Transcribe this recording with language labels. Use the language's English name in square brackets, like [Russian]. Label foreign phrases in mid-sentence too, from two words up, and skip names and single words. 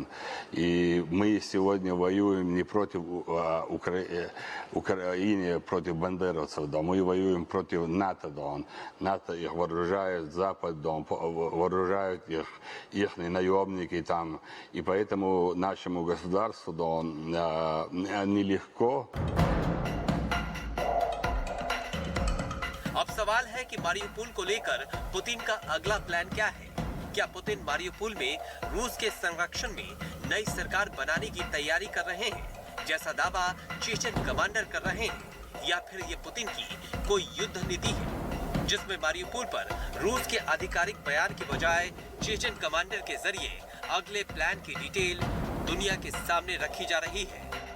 [Russian] И мы сегодня воюем не против Украины, против бандеровцев, мы воюем против НАТО. НАТО их вооружает, Запад вооружают их наемники там. И поэтому нашему государству нелегко. [Hindi] अब सवाल है कि मारियुपोल को लेकर पुतिन का अगला प्लान क्या है। क्या पुतिन मारियुपोल में रूस के संरक्षण में नई सरकार बनाने की तैयारी कर रहे हैं, जैसा दावा चेचन कमांडर कर रहे हैं, या फिर ये पुतिन की कोई युद्ध नीति है जिसमें मारियुपोल पर रूस के आधिकारिक बयान की बजाय चेचन कमांडर के जरिए अगले प्लान की डिटेल दुनिया के सामने रखी जा रही है।